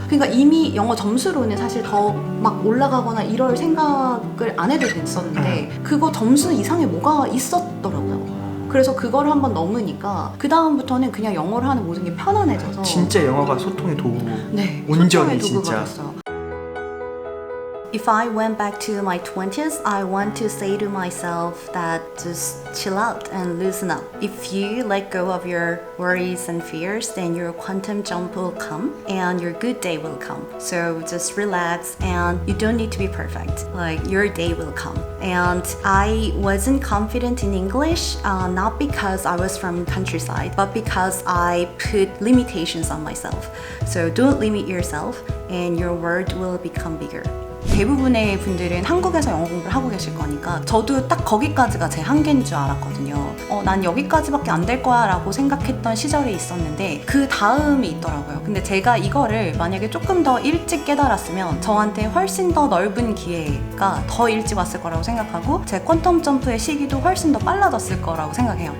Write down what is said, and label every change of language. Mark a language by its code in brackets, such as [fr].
[ko] 그러니까 이미 영어 점수로는 사실 더 막 올라가거나 이럴 생각을 안 해도 됐었는데 그거 점수 이상에 뭐가 있었더라고요. 그래서 그걸 한번 넘으니까 그 다음부터는 그냥 영어를 하는 모든 게 편안해져서 진짜 영어가 소통의 도구. 네, 온전히 소통의 진짜. 도구가 됐어요. [en] If I went back to my 20s, I want to say to myself that just chill out and loosen up. If you let go of your worries and fears, then your quantum jump will come and your good day will come. So just relax and you don't need to be perfect. Like your day will come. And I wasn't confident in English, not because I was from countryside, but because I put limitations on myself. So don't limit yourself and your world will become bigger. [ko] 대부분의 분들은 한국에서 영어 공부를 하고 계실 거니까 저도 딱 거기까지가 제 한계인 줄 알았거든요. 난 여기까지밖에 안 될 거야 라고 생각했던 시절이 있었는데 그 다음이 있더라고요. 근데 제가 이거를 만약에 조금 더 일찍 깨달았으면 저한테 훨씬 더 넓은 기회가 더 일찍 왔을 거라고 생각하고 제 퀀텀 점프의 시기도 훨씬 더 빨라졌을 거라고 생각해요.